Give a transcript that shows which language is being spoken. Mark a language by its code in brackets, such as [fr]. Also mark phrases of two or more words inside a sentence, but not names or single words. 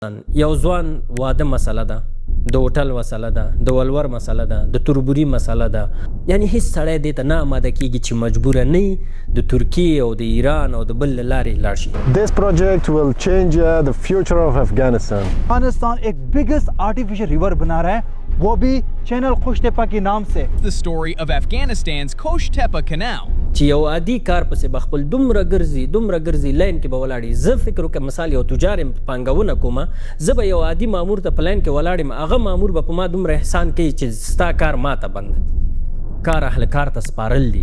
[ps] یو ځوان واده مسله ده، د هوټل مسله ده، د ولور مسله ده، د تربوري مسله ده. یعنی هیڅ سړی دې ته نه آماده کیږي چې مجبوره نه وي د ترکیې او د ایران او د بل له لارې لاړ شي. [en] This project will change the future of Afghanistan. [hi] अफगानिस्तान एक [en] biggest artificial river [hi] बना रहा है, वो भी चैनल खोश टेपा के नाम से. [en] The story of Afghanistan's Khosh Tepa Canal. [ps] چې یو عادي کار پسې به خپل دومره ګرځي لاین کې به ولاړي. زه فکر وکړم مثال یو تجار یم پانګونه کومه، زه به یو عادي مامور ته په لاین کې ولاړ یم، هغه مامور به په ما دومره احسان کوي چې ستا کار ما ته بند کار اهل کار ته سپارل دي.